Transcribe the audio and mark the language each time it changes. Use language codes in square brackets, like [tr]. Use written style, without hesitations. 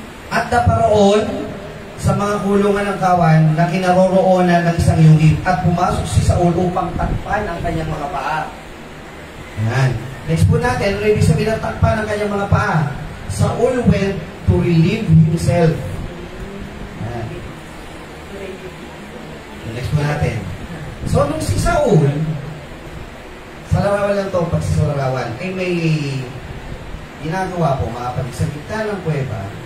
[tl] At naparoon sa mga kulungan ng kawan na kinaroroonan ng isang yungib at pumasok si Saul upang takpan ang kanyang mga paa. Yan. Next po natin, ano ibig sabihin ng takpan ang kanyang mga paa? [en] Saul went to relieve himself. [tl] Yan. Next po natin. So, nung si Saul, sa larawan lang ito, pagsasalarawan, ay may ginagawa po, mga sa gitna ng kuweba.